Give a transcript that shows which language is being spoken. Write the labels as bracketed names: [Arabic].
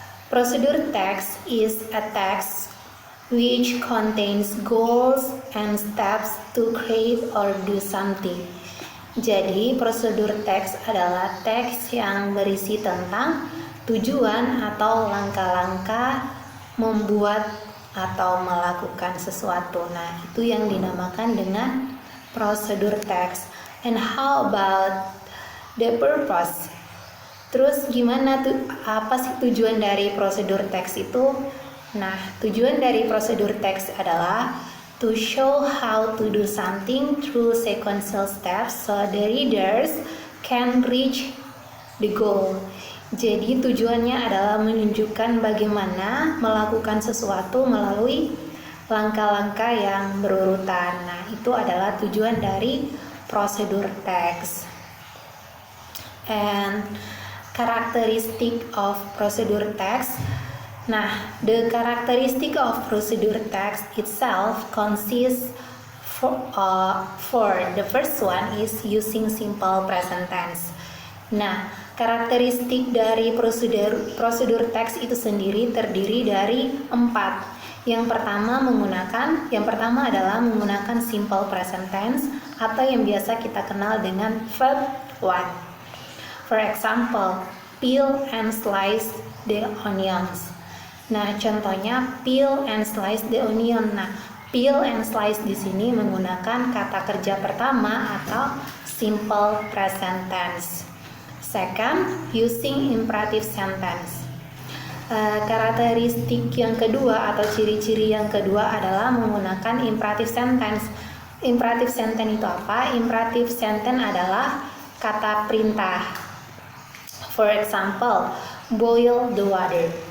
[English] Prosedur text is a text which contains goals and steps to create or do something. [Indonesian] Jadi, prosedur teks adalah teks yang berisi tentang tujuan atau langkah-langkah membuat atau melakukan sesuatu. Nah, itu yang dinamakan dengan prosedur teks. [English] And how about the purpose? [Indonesian] Terus gimana tuh, apa sih tujuan dari prosedur teks itu? Nah, tujuan dari prosedur teks adalah [English] to show how to do something through sequential steps so the readers can reach the goal. [Indonesian] Jadi tujuannya adalah menunjukkan bagaimana melakukan sesuatu melalui langkah-langkah yang berurutan. Nah, itu adalah tujuan dari prosedur teks. [English] And characteristic of procedure text. Nah, the characteristic of procedure text itself consists for the first one is using simple present tense. [Indonesian] Nah, karakteristik dari prosedur teks itu sendiri terdiri dari 4. Yang pertama adalah menggunakan simple present tense atau yang biasa kita kenal dengan verb 1. [English] For example, peel and slice the onions. [Indonesian] Nah, contohnya [English] peel and slice the onion. [Indonesian] Nah, peel and slice di sini menggunakan kata kerja pertama atau simple present tense. [English] Second, using imperative sentence. [Indonesian] Karakteristik yang kedua atau ciri-ciri yang kedua adalah menggunakan imperative sentence. Imperative sentence itu apa? Imperative sentence adalah kata perintah. [English] For example, boil the water.